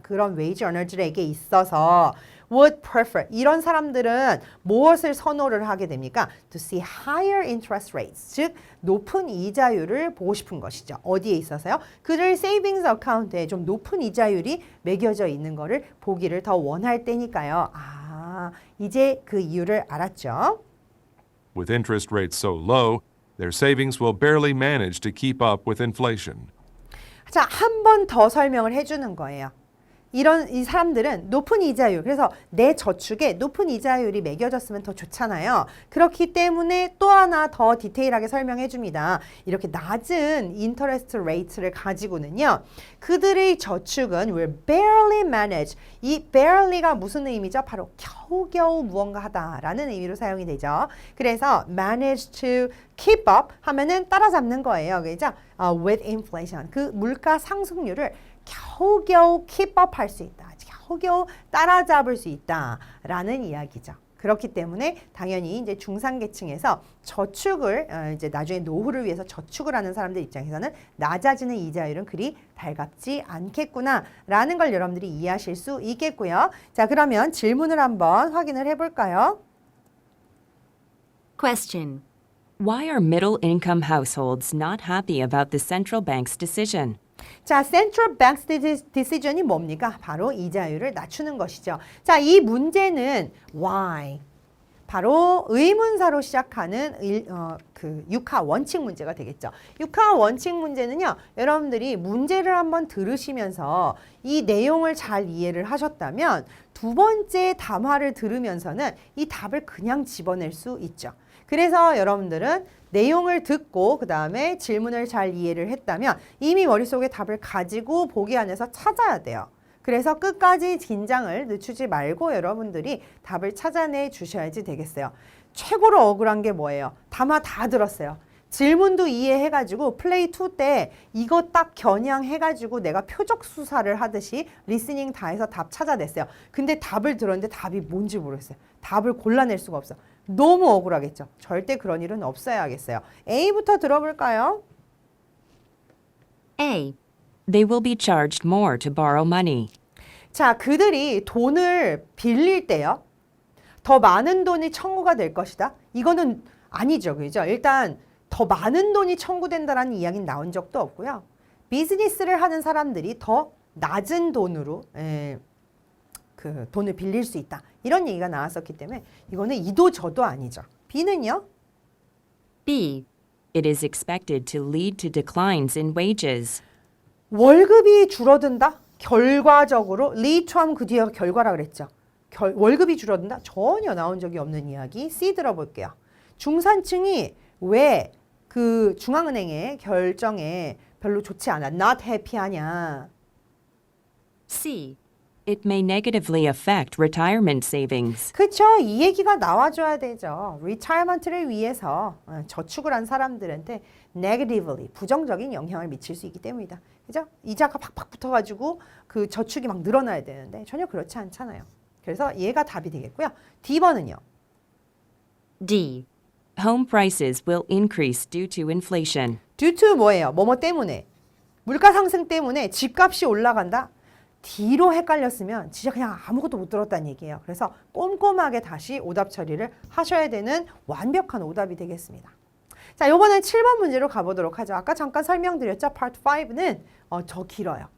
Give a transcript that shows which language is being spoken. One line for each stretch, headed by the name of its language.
Korean: 그런
English: wage earners
Korean: 에게 있어서
English: would prefer,
Korean: 이런 사람들은 무엇을 선호를 하게 됩니까?
English: To see higher interest rates,
Korean: 즉 높은 이자율을 보고 싶은 것이죠. 어디에 있어서요? 그들 세이빙스 어카운트에 좀 높은 이자율이 매겨져 있는 거를 보기를 더 원할 때니까요. 아, 이제 그 이유를 알았죠.
English: With interest rates so low, their savings will barely manage to keep up with inflation.
Korean: 자, 한 번 더 설명을 해주는 거예요. 이 사람들은 높은 이자율, 그래서 내 저축에 높은 이자율이 매겨졌으면 더 좋잖아요. 그렇기 때문에 또 하나 더 디테일하게 설명해 줍니다. 이렇게 낮은 인터레스트 레이트를 가지고는요, 그들의 저축은
English: will barely manage.
Korean: 이 barely가 무슨 의미죠? 바로 겨우겨우 무언가 하다라는 의미로 사용이 되죠. 그래서
English: manage to keep up
Korean: 하면은 따라잡는 거예요.
English: 그죠? With inflation.
Korean: 그 물가 상승률을 겨우겨우
English: keep up
Korean: 할 수 있다. 겨우겨우 따라잡을 수 있다라는 이야기죠. 그렇기 때문에 당연히 이제 중산계층에서 저축을 이제 나중에 노후를 위해서 저축을 하는 사람들 입장에서는 낮아지는 이자율은 그리 달갑지 않겠구나라는 걸 여러분들이 이해하실 수 있겠고요. 자, 그러면 질문을 한번 확인을 해볼까요?
English: Question. Why are middle-income households not happy about the central bank's decision?
Korean: 자,
English: Central Bank's Decision
Korean: 이 뭡니까? 바로 이자율을 낮추는 것이죠. 자, 이 문제는 why? 바로 의문사로 시작하는 육하 원칙 문제가 되겠죠. 육하 원칙 문제는요, 여러분들이 문제를 한번 들으시면서 이 내용을 잘 이해를 하셨다면 두 번째 담화를 들으면서는 이 답을 그냥 집어낼 수 있죠. 그래서 여러분들은 내용을 듣고 그 다음에 질문을 잘 이해를 했다면 이미 머릿속에 답을 가지고 보기 안에서 찾아야 돼요. 그래서 끝까지 긴장을 늦추지 말고 여러분들이 답을 찾아내 주셔야지 되겠어요. 최고로 억울한 게 뭐예요? 담화 다 들었어요. 질문도 이해해가지고 플레이 2 때 이거 딱 겨냥해가지고 내가 표적 수사를 하듯이 리스닝 다 해서 답 찾아냈어요. 근데 답을 들었는데 답이 뭔지 모르겠어요. 답을 골라낼 수가 없어. 너무 억울하겠죠. 절대 그런 일은 없어야겠어요. A부터 들어볼까요?
English: A. They will be charged more to borrow money.
Korean: 자, 그들이 돈을 빌릴 때요, 더 많은 돈이 청구가 될 것이다. 이거는 아니죠. 그죠? 일단 더 많은 돈이 청구된다라는 이야기는 나온 적도 없고요. 비즈니스를 하는 사람들이 더 낮은 돈으로 그 돈을 빌릴 수 있다. 이런 얘기가 나왔었기 때문에 이거는 이도 저도 아니죠. B는요?
English: B. It is expected to lead to declines in wages.
Korean: 월급이 줄어든다? 결과적으로
English: lead to
Korean: 하면 그 뒤에 결과라 그랬죠. 월급이 줄어든다? 전혀 나온 적이 없는 이야기. C 들어볼게요. 중산층이 왜 그 중앙은행의 결정에 별로 좋지 않아,
English: not happy
Korean: 하냐?
English: C. It may negatively affect retirement savings.
Korean: 그렇죠. 이 얘기가 나와줘야 되죠. retirement를 위해서 저축을 한 사람들한테 negatively, 부정적인 영향을 미칠 수 있기 때문이다. 그죠? 이자가 팍팍 붙어가지고 그 저축이 막 늘어나야 되는데 전혀 그렇지 않잖아요. 그래서 얘가 답이 되겠고요. D번은요.
English: D. Home prices will increase due to inflation. due to
Korean: 뭐예요? 뭐뭐 때문에. 물가 상승 때문에 집값이 올라간다? D로 헷갈렸으면 진짜 그냥 아무것도 못 들었다는 얘기예요. 그래서 꼼꼼하게 다시 오답 처리를 하셔야 되는 완벽한 오답이 되겠습니다. 자, 이번엔 7번 문제로 가보도록 하죠. 아까 잠깐 설명드렸죠. Part 5는 더 길어요.